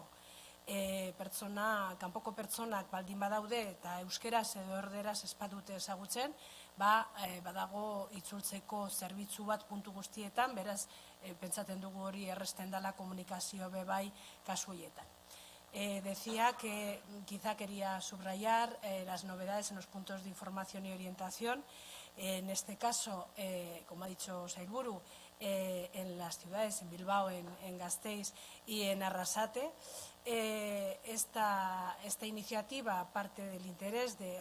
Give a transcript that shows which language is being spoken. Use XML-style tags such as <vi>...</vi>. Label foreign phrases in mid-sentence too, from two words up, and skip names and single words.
<eu>Kanpoko pertsonak baldin badaude eta euskeraz edo erderaz ez badute ezagutzen, badago itzultzeko zerbitzu bat puntu guztietan, beraz, pentsatzen dugu hori erresten dela komunikazio bebai kasu horietan.</eu> <es>Decía que quizá quería subrayar las novedades en los puntos de información y orientación. En este caso, como ha dicho Sailburu, en las ciudades, en Bilbao, en Gasteiz y en Arrasate, esta iniciativa parte del interés de</es>